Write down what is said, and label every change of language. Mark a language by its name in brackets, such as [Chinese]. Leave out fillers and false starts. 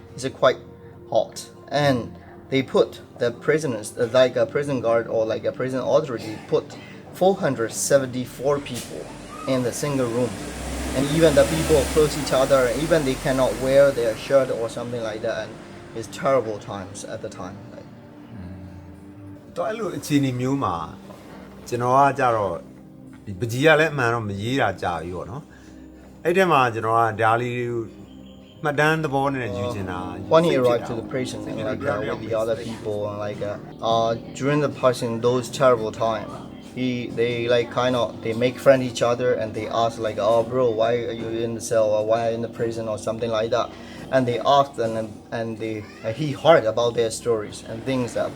[English] It's quite hot. And they put the prisoners, like a prison guard or like a prison authority, put 474 people in the single room. And even the people close each other, and even they cannot wear their shirt or something like that. And it's terrible times at the time. [Burmese] တော့အဲ့လိုအခြေအနေမျိုးမှာကျွန်တော်ကကြတော့ဒီပကြီးကလည်းအမှန်တော့မရေးတာကြာပြီပေါ့နော်အဲ့ထဲမှာကျွန်တော်ကဒါလေးမှတ်တမ်းသဘောနဲ့ယူချင်တာ [English] When he arrived to the prison and like with the other people and like during the passing those terrible time, they like kind of they make friend each other and they ask like, oh bro, why are you in the cell or why are you in the prison or something like that, and they asked and he heard about their stories and things that.